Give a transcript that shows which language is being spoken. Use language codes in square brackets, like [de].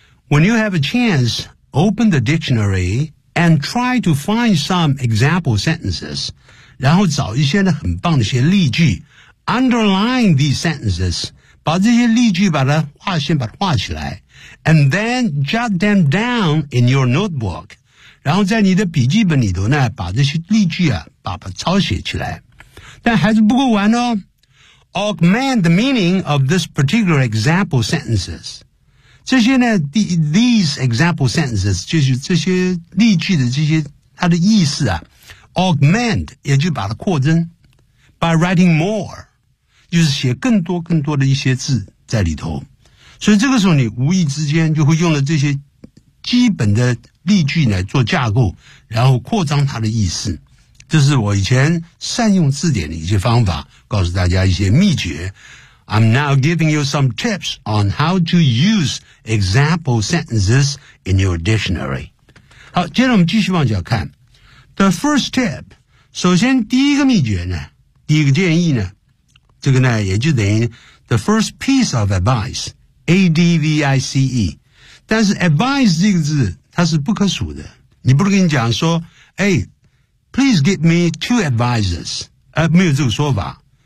[en] When you have a chance， open the dictionary and try to find some example sentences， [zh] 然后找一些呢很棒的一些例句 [en] underline these sentences, [zh] 把这些例句把它划线把它划起来 [en] and then jot them down in your notebook. [zh] 然后在你的笔记本里头呢把这些例句啊把抄写起来。但还是不够完哦。 [en] Augment the meaning of this particular example sentences. [zh] 这些呢 [en] these example sentences, [zh] 就是这些例句的这些它的意思啊。 Augment, 也就把它扩增。 [en] By writing more, [zh] 就是写更多更多的一些字在里头。所以这个时候你无意之间就会用了这些基本的例句来做架构然后扩张它的意思。这是我以前善用字典的一些方法告诉大家一些秘诀。 [en] I'm now giving you some tips on how to use example sentences in your dictionary. [zh] 好接着我们继续往下看。 [en] The first tip, [zh] 首先第一个秘诀呢第一个建议呢这个呢也就等于 [en] the first piece of advice, [zh] A-D-V-I-C-E. 但是 advice 这个字它是不可数的。你不能跟你讲说哎 [en] Please give me two advices. [zh] 没有这个说法。